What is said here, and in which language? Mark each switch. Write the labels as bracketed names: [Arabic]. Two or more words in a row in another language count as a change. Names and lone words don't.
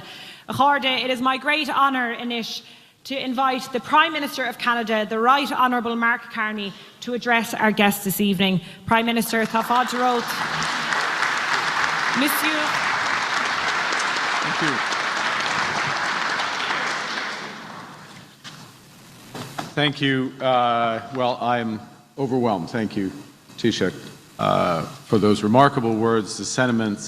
[English] It is my great honour, Inish, to invite the Prime Minister of Canada, the Right Honourable Mark Carney, to address our guests this evening. Prime Minister, [Irish] Tá fáilte rót. [English] Monsieur. Thank you. Thank you. Well, I'm overwhelmed. Thank you, Taoiseach, for those remarkable words, the sentiments.